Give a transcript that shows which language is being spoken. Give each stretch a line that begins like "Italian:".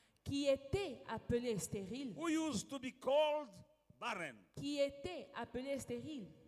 French: qui était appelée stérile,
English: who used to be called barren.
French: qui était appelée stérile,